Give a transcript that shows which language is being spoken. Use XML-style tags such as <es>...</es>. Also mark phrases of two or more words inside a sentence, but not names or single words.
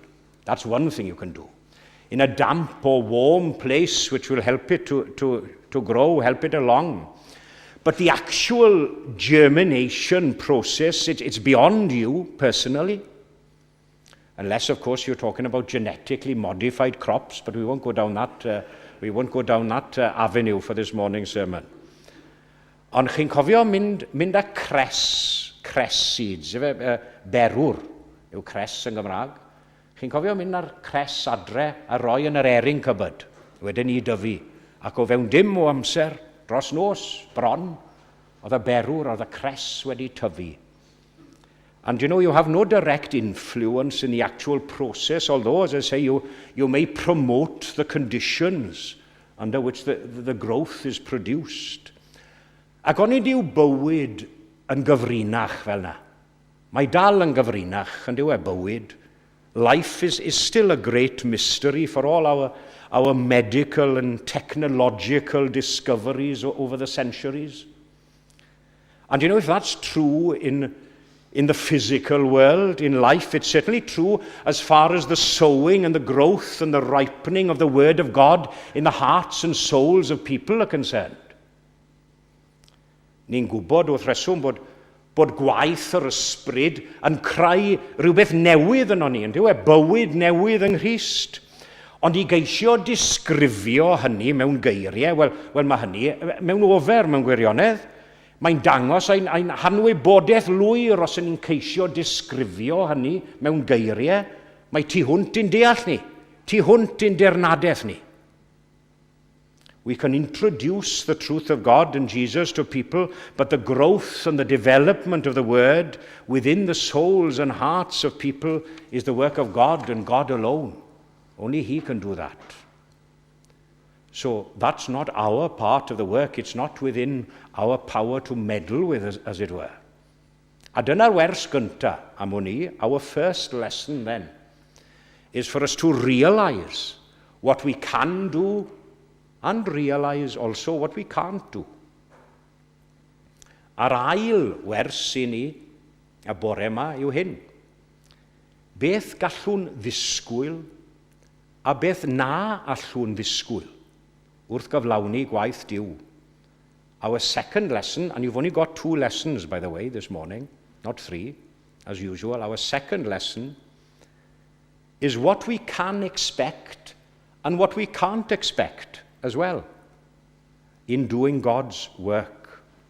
<en>That's one thing you can do. In a damp or warm place which will help it to grow, help it along. But the actual germination process, it's beyond you personally. Unless, of course, you're talking about genetically modified crops, but we won't go down that avenue for this morning's sermon.</en> <cy>Ond chi'n cofio mynd â</cy> <en>cress seeds,</en> <cy>berwr yw cress yn Gymraeg. Chi'n cofio mynd â'r cress adre a roi yn yr</cy> <en>erin cupboard,</en> <cy>wedyn ni dyfu, ac o fewn dim o amser, dros nos, bron, oedd y berwr, oedd y cress wedi tyfu.</cy> <en>And you have no direct influence in the actual process, although, as I say, you may promote the conditions under which the growth is produced.</en> <cy>Ac oni diw bywyd yn gyfrinach fel na. Mae dal yn gyfrinach, yn diw e bywyd.</cy> <en>Life is still a great mystery for all our medical and technological discoveries over the centuries. And if that's true in the physical world, in life, it's certainly true as far as the sowing and the growth and the ripening of the Word of God in the hearts and souls of people are concerned.</en> <cy>Ni'n gwybod wrth reswm bod gwaith yr ysbryd yn creu rhywbeth newydd yn ni, ynddo e, bywyd newydd yng Nghrist. Ond i geisio disgrifio hynny mewn geiriau, wel mae hynny mewn ofer mewn gwirionedd. Mae'n dangos ein hanwybodaeth lwyr os ni'n ceisio disgrifio hynny mewn geiriau. Mae tu hwnt i'n deall ni, tu hwnt i'n dirnadaeth ni.</cy> <en>We can introduce the truth of God and Jesus to people, but the growth and the development of the word within the souls and hearts of people is the work of God and God alone. Only he can do that. So that's not our part of the work. It's not within our power to meddle with, as it were.</en> <cy>A dyna'r wers gynta am hwn i,</cy> <en>our first lesson then, is for us to realize what we can do and realize also what we can't do.</en> <cy>Yr ail wers i ni, y bore yma, yw hyn. Beth gallwn ddisgwyl a beth na allwn ddisgwyl wrth gyflawni gwaith Duw.</cy> <en>Our second lesson, and you've only got 2 lessons, by the way, this morning, not 3, as usual. Our second lesson is what we can expect and what we can't expect as well in doing God's work.</en>